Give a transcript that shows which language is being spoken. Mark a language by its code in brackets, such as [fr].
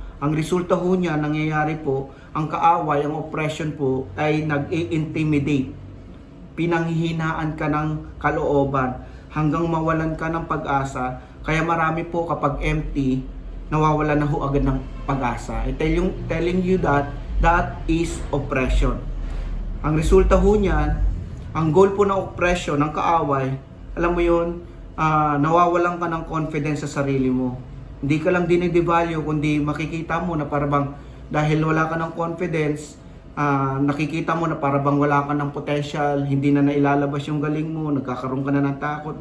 [tl] Ang resulta ho niya, nangyayari po, ang kaaway, ang oppression po, ay nag-intimidate. Pinanghihinaan ka ng kalooban, hanggang mawalan ka ng pag-asa. Kaya marami po kapag empty, nawawalan na ho agad ng pag-asa. [en] Telling you that is oppression. [tl] Ang resulta ho niyan, ang goal po ng oppression, ng kaaway, alam mo yun, nawawalan ka ng confidence sa sarili mo. Hindi ka lang dinidevalue, kundi makikita mo na parabang dahil wala ka ng confidence, nakikita mo na parabang wala ka ng potential, hindi na nailalabas yung galing mo, nagkakaroon ka na ng takot.